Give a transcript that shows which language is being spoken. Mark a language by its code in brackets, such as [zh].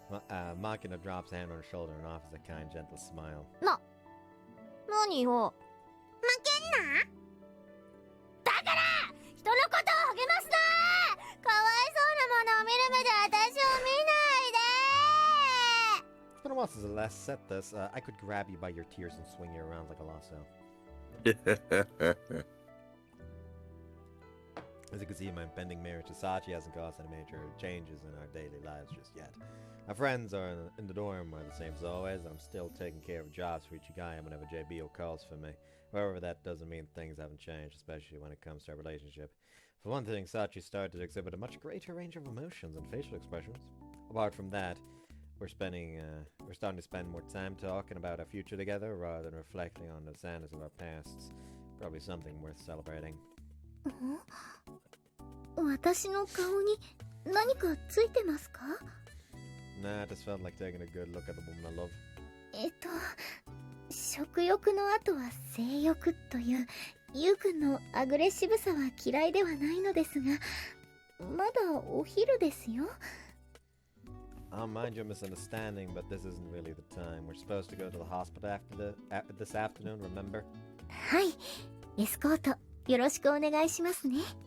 [en] Makina drops a hand on her shoulder and offers a kind, gentle smile. [ja] 何よ。負けんな。だから人のことを励ますな。かわいそうなものを見る目で私を見ないで。 [en] It's been a while since I last said this. I could grab you by your tears and swing you around like a lasso. As you can see, my impending marriage to Sachi hasn't caused any major changes in our daily lives just yet. Our friends are in the dorm are the same as always, and I'm still taking care of jobs for Ichigaya whenever JBO calls for me. However, that doesn't mean things haven't changed, especially when it comes to our relationship. For one thing, Sachi started to exhibit a much greater range of emotions and facial expressions. Apart from that, we're starting to spend more time talking about our future together rather than reflecting on the sadness of our pasts. Probably something worth celebrating. [ja] 私の顔に何かついてますか？ [en] Nah, I just felt like taking a good look at the woman I love. [ja] 食欲の後は性欲というゆうくんのアグレッシブさは嫌いではないのですが、まだお昼ですよ。 [en] I'll mind your misunderstanding, but this isn't really the time. We're supposed to go to the hospital this afternoon, remember? [ja] はい、エスコートよろしくお願いしますね。